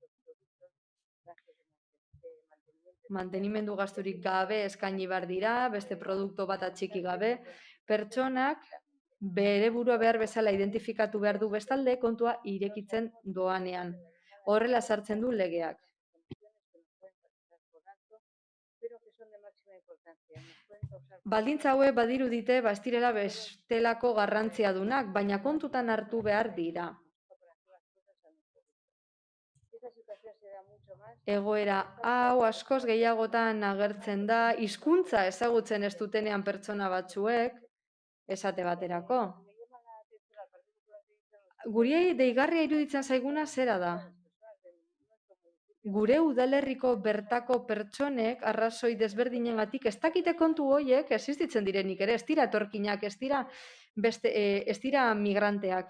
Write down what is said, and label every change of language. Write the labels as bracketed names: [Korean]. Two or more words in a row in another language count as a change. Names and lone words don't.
[Basque] Mantenimendu gasturik gabe eskaini behar dira, beste produktu bat atxiki gabe, pertsonak bere burua behar bezala identifikatu behar du bestalde kontua irekitzen doanean. Horrela sartzen du legeak. [Spanish] son de máxima importancia. Nos pueden causar... [Basque] Baldintza hauek badirudite ez direla bestelako garrantziadunak, baina kontutan hartu behar dira. [Spanish] Esta situación se da mucho más... [Basque] Egoera hau askoz gehiagotan agertzen da, hizkuntza ezagutzen ez dutenean pertsona batzuek, esate baterako. Guri deigarria iruditzen zaiguna zera da. Gure udalerriko bertako pertsonek arrazoi desberdinengatik ez dakite kontu horiek existitzen direnik ere, ez dira etorkinak, ez dira migranteak.